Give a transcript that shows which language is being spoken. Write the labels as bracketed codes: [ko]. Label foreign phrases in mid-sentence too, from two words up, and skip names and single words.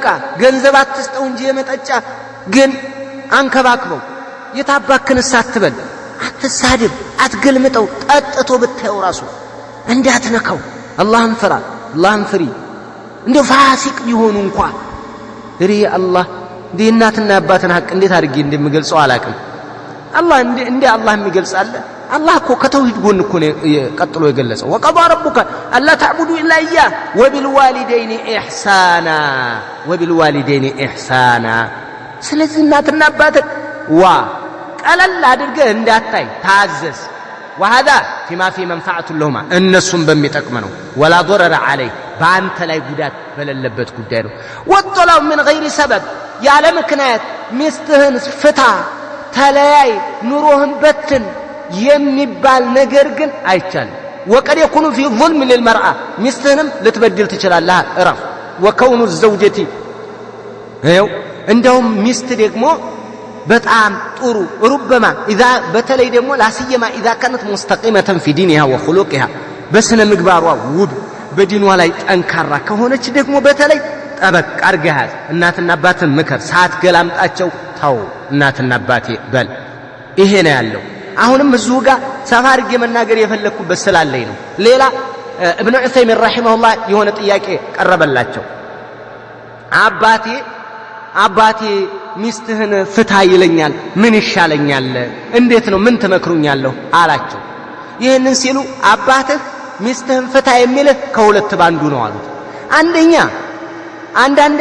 [am] ገንዘብ አትስጠው እንጂ የመጠጫ ግን አንከባክበው። የታባክንስ አትበል፣ አትሳድብ፣ አትገልምጠው። ጠጥቶ ብታየው ራሱ እንዳትነካው። አላህን ፍራ፣ አላህን ፍሪ። እንደው ፋሲቅ ቢሆኑ እንኳን እሪ አላህ دي እናትና አባትን ሐቅ እንዴት አድርጌ እንደምገልጸው አላቅም አላህ እንደ አላህ የሚገልጻለ አላህ እኮ ከተውሂድ ጎን እኮ ነው ቀጥሎ የገለጸው [ar] وقضى ربك الا تعبدوا الا اياه وبالوالدين احسانا [am] ስለዚህ እናትና አባትን ቀለል አድርገህ እንዳታይ ታዘዝ [ar] وهذا فيما في منفعه لهما [am] እነሱም በሚጠቅም ነው [ar] ولا ضرر عليه [am] በአንተ ላይ ጉዳት በሌለበት ጉዳይ ነው ወጥላው [ar] من غير سبب [am] ያለ ምክንያት ሚስትህን ፍታ ተለያይ ኑሮህን በትን የሚባል ነገር ግን አይቻልም [ar] وقد يكون في ظلم للمرأة [am] ሚስትህንም ልትበድል ትችላለህ እረፍ [ar] وكون الزوجة [am] እንደውም ሚስት ደግሞ በጣም ጥሩ [ar] ربما اذا [am] በተለይ ደግሞ [ar] لا سيما اذا كانت مستقيمة في دينها وخلقها [am] በስነ ምግባሯ ውብ በዲኗ ላይ ጠንካራ ከሆነች ደግሞ በተለይ ጠበቅ አርገሃል እናትና አባትን ምከር ሳትገላምጣቸው ታው እናትና አባቴ በል ይሄ ነው ያለው አሁንም እዚሁ ጋር ሰፋ አድርጌ መናገር የፈለኩበት ስላለኝ ነው ሌላ [ar] ابن عثيمين رحمه الله [am] የሆነ ጥያቄ ቀረበላቸው አባቴ ሚስትህን ፍታ ይለኛል ምን ይሻለኛል እንዴት ነው ምን ተመክሩኛለሁ አላቸው ይሄንን ሲሉ አባትህ ሚስትህን ፍታ የሚልህ ከሁለት ባንዱ ነው አሉት አንደኛ አንዳንድ